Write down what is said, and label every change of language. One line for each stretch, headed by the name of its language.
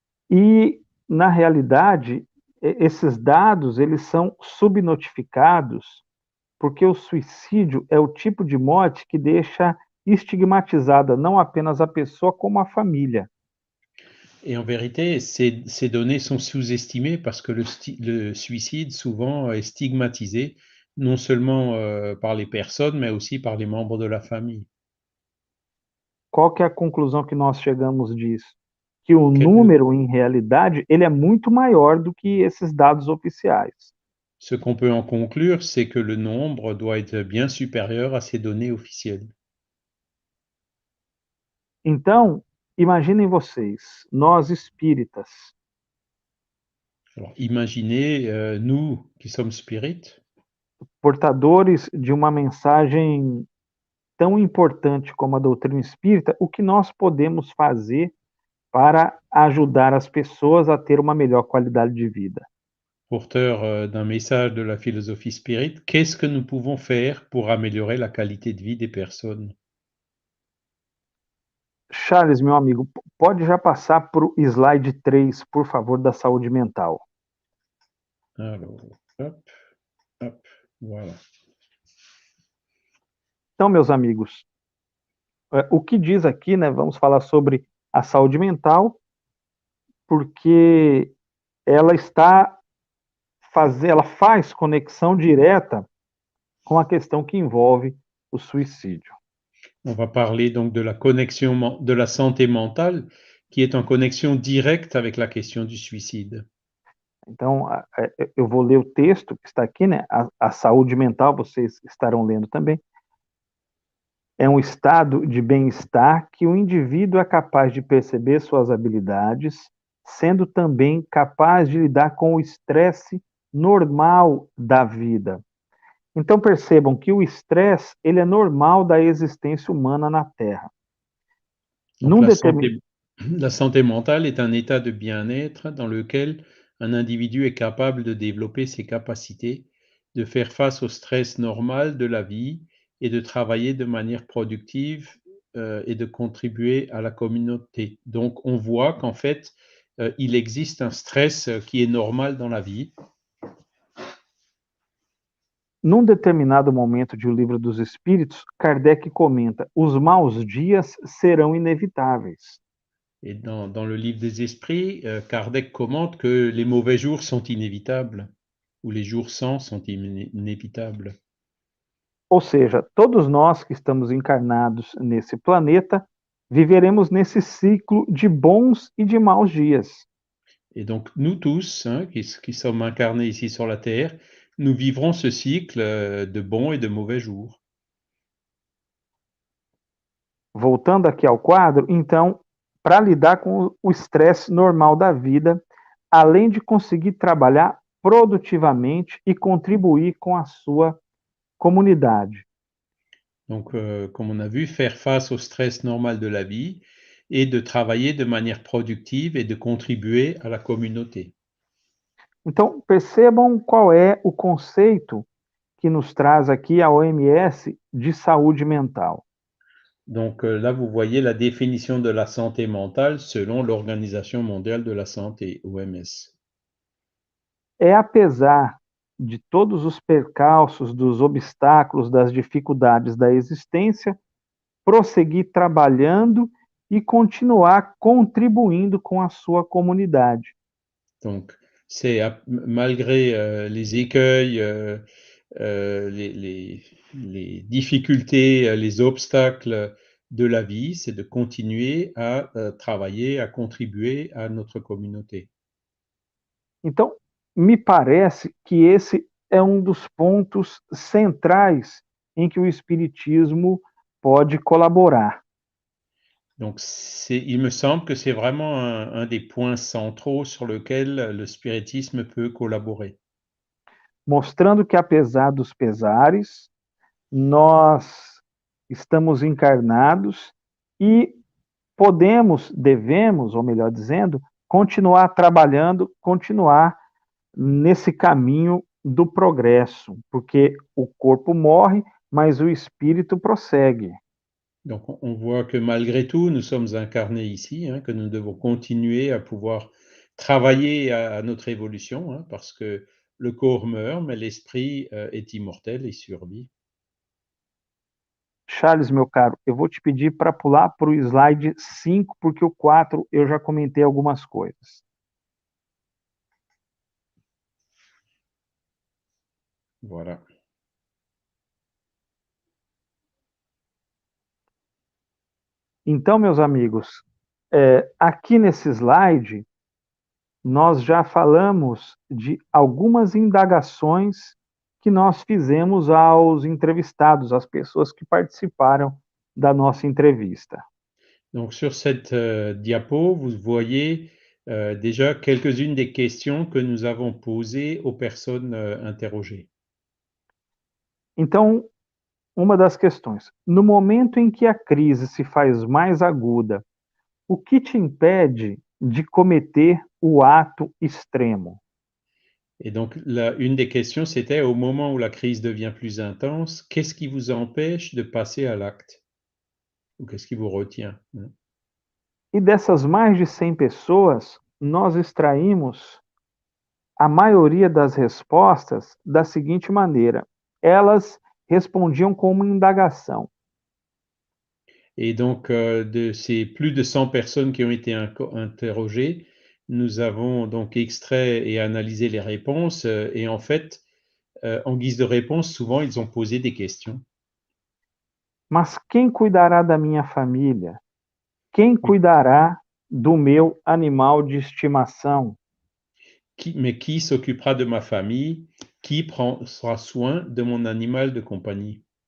Portuguese: E, na realidade, esses dados eles são subnotificados porque o suicídio é o tipo de morte que deixa estigmatizada não apenas a pessoa, como a família.
French: Et en vérité, ces données sont sous-estimées parce que le suicide souvent est stigmatisé, non seulement par les personnes, mais aussi par les membres de la famille.
Portuguese: Qual que é a conclusão que nós chegamos disso? Que o
French: Quel-
Portuguese: número, em realidade, ele é muito maior do que esses dados oficiais.
French: Ce qu'on peut en conclure, c'est que le nombre doit être bien supérieur à ces données officielles.
Portuguese: Então, imaginem vocês, nós espíritas,
French: Alors, imaginez, nous qui sommes spirites,
Portuguese: portadores de uma mensagem tão importante como a doutrina espírita, o que nós podemos fazer para ajudar as pessoas a ter uma melhor qualidade de vida.
French: porteurs d'un message de la philosophie spirite, qu'est-ce que nous pouvons faire pour améliorer la qualité de vie des personnes?
Portuguese: Charles, meu amigo, pode já passar para o slide 3, por favor, da saúde mental.
French: Alors, hop, hop, voilà.
Portuguese: Então, meus amigos, o que diz aqui, né? Vamos falar sobre a saúde mental, porque ela ela faz conexão direta com a questão que envolve o suicídio.
French: On va parler donc de la connexion de la santé mentale qui est en connexion directe avec la question du suicide.
Portuguese: Então, eu vou ler o texto que está aqui, né? A saúde mental, vocês estarão lendo também. É um estado de bem-estar que o indivíduo é capaz de perceber suas habilidades, sendo também capaz de lidar com o estresse normal da vida. Então percebam que o estresse, ele é normal da existência humana na Terra.
French: Donc la santé mentale est un état de bien-être dans lequel un individu est capable de développer ses capacités, de faire face au stress normal de la vie et de travailler de manière productive et de contribuer à la communauté. Donc on voit qu'en fait, il existe un stress qui est normal dans la vie.
Portuguese: Num determinado momento de O Livro dos Espíritos, Kardec comenta: os maus dias serão inevitáveis.
French: Et dans le livre des esprits, Kardec commente que les mauvais jours sont inévitables, ou les jours sans sont inévitables.
Portuguese: Ou seja, todos nós que estamos encarnados nesse planeta, viveremos nesse ciclo de bons e de maus dias.
French: Et donc nous tous, hein, qui sommes incarnés ici sur la Terre, nous vivrons ce cycle de bons et de mauvais jours.
Portuguese: Voltando aqui ao quadro, então, para lidar com o estresse normal da vida, além de conseguir trabalhar produtivamente e contribuir com a sua comunidade.
French: Donc, comme on a vu, faire face au stress normal de la vie et de travailler de manière productive et de contribuer à la communauté.
Portuguese: Então, percebam qual é o conceito que nos traz aqui a OMS de saúde mental.
French: Donc là, vous voyez la définition de la santé mentale selon l'Organisation mondiale de la santé, OMS.
Portuguese: É apesar de todos os percalços, dos obstáculos, das dificuldades da existência, prosseguir trabalhando e continuar contribuindo com a sua comunidade.
French: Donc, c'est malgré les écueils, les difficultés, les obstacles de la vie, c'est de continuer à travailler, à contribuer à notre communauté.
Portuguese: Então, me parece que esse é um dos pontos centrais em que o Espiritismo pode colaborar.
French: Donc, il me semble que c'est vraiment un des points centraux sur lequel le spiritisme peut collaborer.
Portuguese: Mostrando que, apesar dos pesares, nós estamos encarnados e podemos, devemos, ou melhor dizendo, continuar trabalhando, continuar nesse caminho do progresso, porque o corpo morre, mas o espírito prossegue.
French: Donc, on voit que malgré tout, nous sommes incarnés ici, hein, que nous devons continuer à pouvoir travailler à notre évolution, hein, parce que le corps meurt, mais l'esprit est immortel et survit.
Portuguese: Charles, meu caro, eu vou te pedir para pular para o slide 5, porque o 4 eu já comentei algumas coisas.
French: Voilà.
Portuguese: Então, meus amigos, aqui nesse slide, nós já falamos de algumas indagações que nós fizemos aos entrevistados, às pessoas que participaram da nossa entrevista.
French: Donc, sur cette diapo, vous voyez déjà quelques-unes des questions que nous avons posées aux personnes interrogées.
Portuguese: Então, uma das questões: no momento em que a crise se faz mais aguda, o que te impede de cometer o ato extremo?
French: Et donc, une des questions, c'était au moment où la crise devient plus intense, qu'est-ce qui vous empêche de passer à l'acte? Ou qu'est-ce qui vous retient?
Portuguese: E dessas mais de 100 pessoas, nós extraímos a maioria das respostas da seguinte maneira: elas respondiam com uma indagação.
French: Et donc, de ces plus de 100 personnes qui ont été interrogées, nous avons donc extrait et analysé les réponses. Et en fait, en guise de réponse, souvent, ils ont posé des questions.
Portuguese: Mas quem cuidará da minha família? Quem cuidará do meu animal de estimação?
French: Mais qui s'occupera de ma famille? Qui prendra soin de mon animal de compagnie?